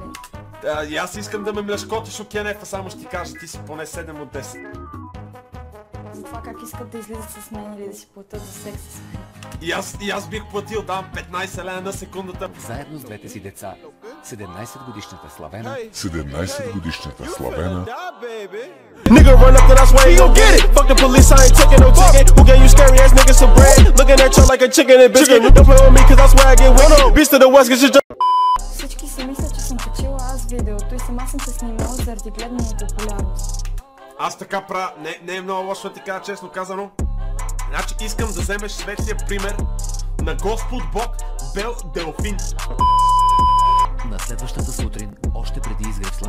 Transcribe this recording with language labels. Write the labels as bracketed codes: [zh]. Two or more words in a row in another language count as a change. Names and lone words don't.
[bg] И аз искам да ме мляшкотиш от кенефа, само ще ти кажа, ти си поне 7 от 10. За това как искат да излизат с мен или да си платят за секс с мен. И аз бих платил, давам 15 лева на секундата. Заедно с двете си деца. 17-годишната Славена. 17-годишната Славена. [en] Nigga run up, then I swear he gon' get it. Fuck the police, I ain't taking no ticket. Who gave you scary ass niggas some bread? Looking at you like a chicken and biscuit. Don't play with me, cause I swear I get wicked. Beast to the west, cause you [bg] Всички си мислят, че съм качила аз видеото и сама съм се снимала заради гледаната популярност. Аз така правя, не е много лошо да ти кажа, честно казано. Значи искам да вземеш светлия пример на Господ Бог Бел Делфин. На следващата сутрин, още преди изгрев слънце.